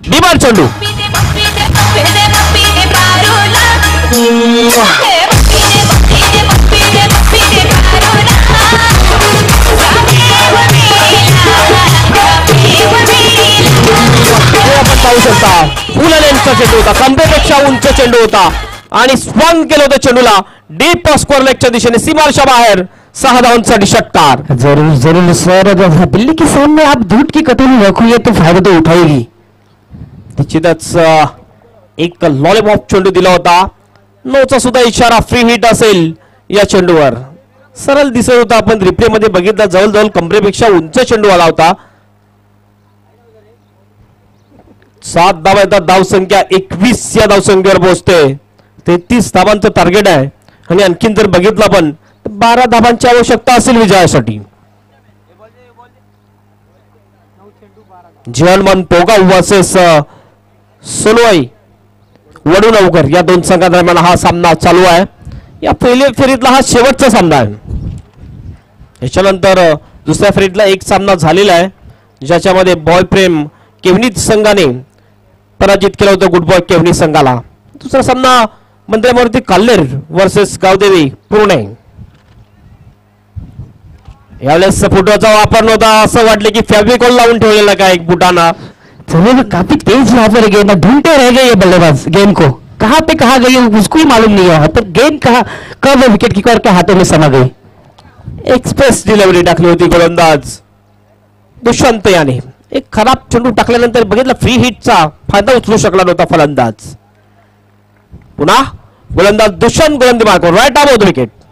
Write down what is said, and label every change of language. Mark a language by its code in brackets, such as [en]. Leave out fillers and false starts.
[mr] Demand चेंडू आपण पाहू शकता फुल लेंथचा चेंडू होता, कंबेपेक्षा उंच चेंडू होता आणि स्वंग केलं होतं चेंडूला डीप स्कोर लेगच्या दिशेने सीमारेषा बाहेर. 6 धावांसाठी षटकार. [hi] जरूर जरूर सर, दिल्ली के सामने आप दूध की कटोरी रखोगे तो फायदा तो उठाएगी. [mr] निश्चितच एक लॉलीपॉप चेंडू दिला होता. नोचा सुद्धा इशारा फ्री हिट असेल या चेंडूवर. सरळ दिसत होता, आपण रिप्ले मध्ये बघितला जवळजवळ कमरेपेक्षा उंच चेंडू आला होता. 7 धावा येतात. धावसंख्या 21 या धावसंख्येवर पोहोचते. 33 धावांचं टार्गेट आहे आणि आणखीन जर बघितलं आपण 12 धावांची आवश्यकता असेल विजयासाठी. Hanuman.P वर्सेस सोनुआई वडूनवकर या 2 संघांदरम्यान हा सामना चालू आहे. या पहिल्या फेरीतला हा शेवटचा सामना आहे. याच्यानंतर दुसऱ्या फेरीतला एक सामना झालेला आहे ज्याच्यामध्ये बॉय प्रेम केवनी संघाने पराजित केलं होतं गुड बॉय केवनी संघाला. दुसरा सामना मंत्र्यामूर्ती काल्लेर वर्सेस गावदेवी पुणे. यावेळेस फुटाचा वापर नव्हता. असं वाटलं की फॅब्रिकॉल लावून ठेवलेला का एक बुटाना. [hi] चलिए काफी तेज यहाँ पर गेंद ढूंढते रह गए ये बल्लेबाज गेंद को. कहाँ पे कहाँ गई उसको ही मालूम नहीं है. तो गेंद कहाँ कब विकेट कीपर के हाथों में समा गई. [mr] एक्सप्रेस डिलिव्हरी टाकली होती गोलंदाज दुष्यंत याने. एक खराब चेंडू टाकल्यानंतर बघितलं फ्री हिटचा फायदा उचलू शकला नव्हता फलंदाज. पुन्हा गोलंदाज दुष्यंत गोलंदाजी मार्कवर right arm of the wicket.